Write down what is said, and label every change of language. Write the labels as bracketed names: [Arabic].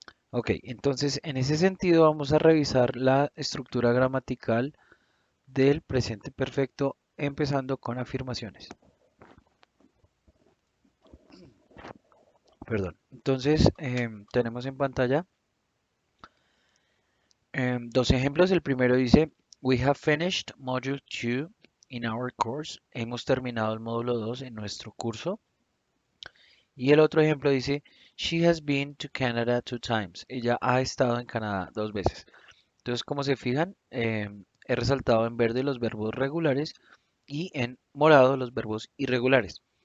[Spanish] Ok, entonces en ese sentido vamos a revisar la estructura gramatical del presente perfecto, empezando con afirmaciones. Perdón. Entonces, tenemos en pantalla dos ejemplos. El primero dice, [English] We have finished Module 2 in our course. [Spanish] Hemos terminado el módulo 2 en nuestro curso. Y el otro ejemplo dice, [English] She has been to Canada 2 times. [Spanish] Ella ha estado en Canadá 2 veces. Entonces, como se fijan, he resaltado en verde los verbos regulares y en morado los verbos irregulares.